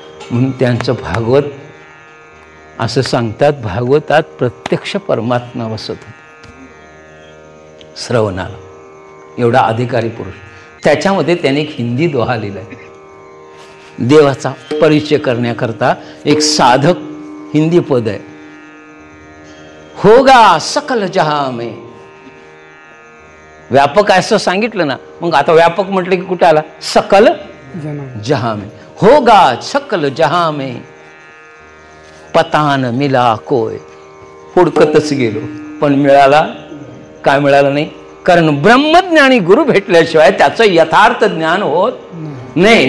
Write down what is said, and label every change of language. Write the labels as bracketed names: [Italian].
[Marathi] म्हणून त्यांचं भागवत असं सांगतात, भागवतात प्रत्यक्ष परमात्मा बसत होता श्रवणाला, एवढा अधिकारी पुरुष. त्याच्यामध्ये त्याने एक हिंदी दोहा लिहिलाय, देवाचा परिचय करण्याकरता एक साधक हिंदी पद आहे, [Hindi] होगा सकल जहां में. [Marathi] व्यापक असं सांगितलं ना, मग आता व्यापक म्हटलं की कुठे आला, सकल जहां में, [Hindi] होगा सकल जहां में पता न मिला कोय. [Marathi] हुडकतच गेलो पण मिळाला, काय मिळालं नाही, कारण ब्रह्मज्ञानी गुरु भेटल्याशिवाय त्याचं यथार्थ ज्ञान होत नाही.